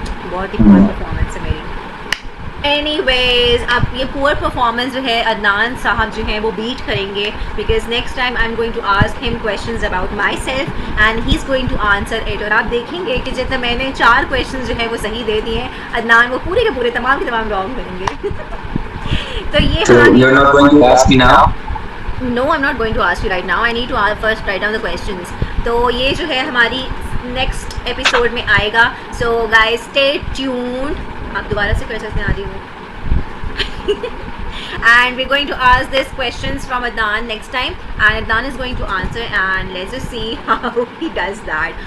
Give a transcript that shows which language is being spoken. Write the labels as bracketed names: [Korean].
[Hindi] बहुत ही poor performance है मेरी। एनीवेज अब ये पुअर परफॉर्मेंस जो है अदनान साहब जो हैं वो बीट करेंगे, [English] Because next time I am going to ask him questions about myself and he is going to answer it. [Hindi] और आप देखेंगे कि जितना मैंने 4 क्वेश्चन जो है वो सही दे दिए हैं, अदनान वो पूरे के पूरे तमाम के तमाम रॉन्ग करेंगे। तो ये [English] So you're not going to ask me now? No, I'm not going to ask you right now. I need to first write down the questions. [Hindi] तो ये जो है हमारी नेक्स्ट एपिसोड में आएगा। [English] So guys, stay tuned. [Hindi] आप दोबारा से कर सकते हैं आदि वो। [English] And we're going to ask these questions from Adnan next time, and Adnan is going to answer, and let's just see how he does that.